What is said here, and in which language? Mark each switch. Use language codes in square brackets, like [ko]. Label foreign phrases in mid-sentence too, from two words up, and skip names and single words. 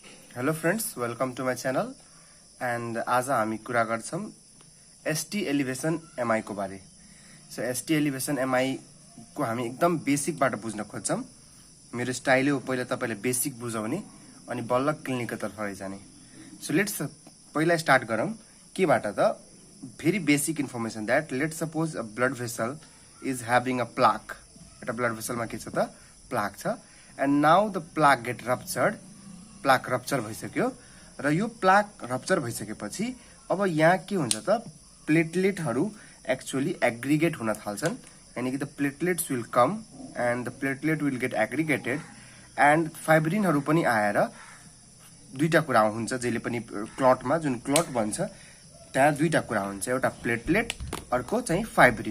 [en] Hello friends, welcome to my channel. [ne] एंड आज हामी कुरा गर्छौं [en] ST elevation MI [ne] को बारे। सो [en] ST elevation MI [ne] को हामी एकदम बेसिकबाट बुझ्न खोज्छौं। मेरो स्टाइल हो पहिला तपाईले बेसिक बुझाउने अनि बल्ल क्लिनिकल तर्फ लैजाने। [en] So let's [ne] पहिला स्टार्ट गरौं केबाट त [en] very basic information that let's suppose a blood vessel is having a plaque. [ne] एउटा [en] blood vesselमा [ne] के छ त प्लाक छ [en] and now the plaque get ruptured. plaque rupture [ne] भइसक्यो र यो [en] plaque rupture [ne] भइसकेपछि अब यहाँ के हुन्छ त [en] plateletहरू actually aggregate [ne] हुन थाल्छन्। [hi] यानी कि [en] the platelets will come and the platelet will get aggregated and fibrinहरू [ne] पनि आएर दुईटा कुरा हुन्छ जहिले पनि क्लटमा जुन क्लट बन्छ त्यहाँ दुईटा कुरा हुन्छ, एउटा प्लेटलेट अर्को चाहिँ फाइब्रिन।